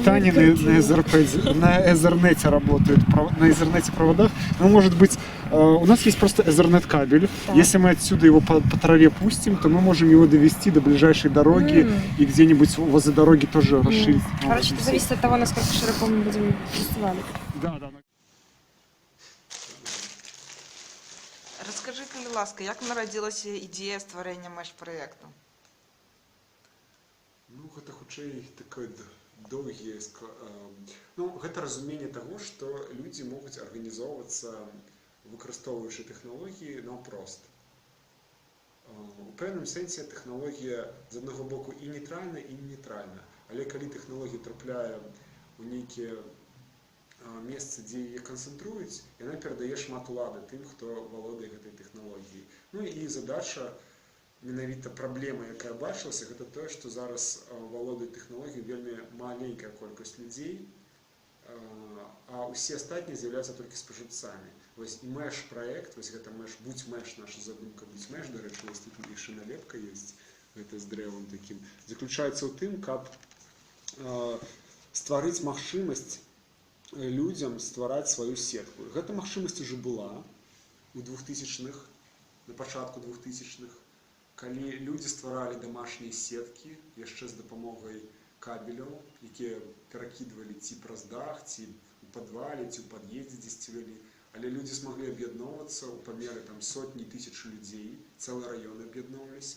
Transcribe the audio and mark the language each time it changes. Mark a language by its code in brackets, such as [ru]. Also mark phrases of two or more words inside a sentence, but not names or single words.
[ru] питания на Ethernet работают, на Ethernet проводах. Но может быть, у нас есть просто Ethernet кабель. Если мы отсюда его по траве пустим, то мы можем его довести до ближайшей дороги и где-нибудь возле дороги тоже расширить. Короче, это зависит от того, насколько широко мы будем фестивалить. Да. [uk] Розкажи, будь ласка, як народилася ідея створення меж-проєкту? Ну, [be] гэта хутчэй такое доўгі... Ну, гэта разуменне таго, што людзі могуць арганізоўвацца, выкарыстоўваючы тэхналогіі наўпрост. У пэўным сэнсе тэхналогія з аднаго боку і нейтральна, і нейтральна. Але калі тэхналогія трапляе ў нейкія месцы, дзе яе канцэнтруюць, яна перадае шмат улады тым, хто валодае гэтай тэхналогіяй. Ну і задача, менавіта праблема, якая бачылася, гэта тое, што зараз валодае тэхналогіяй вельмі маленькая колькасць людзей, а ўсе астатнія з'яўляюцца толькі спажыўцамі. Вось і меж-праект, вось гэта будь меж, наша задумка будь меж, дарэчы, вось тут яшчэ налепка ёсць, гэта з дрэвам такім, заключаецца ў тым, каб стварыць магчымасць людзям ствараць сваю сетку. Гэта магчымасць ужо была у 2000-х, на пачатку 2000-х, калі людзі стваралі дамашнія сеткі яшчэ з дапамогай кабеляў, якія перакідвалі ці праз дах, ці ў падвале, ці ў пад'ездзе дзесьці вялі, але людзі змаглі аб'ядноўвацца ў памеры сотні тысяч людзей, цэлыя раёны аб'ядноўваліся.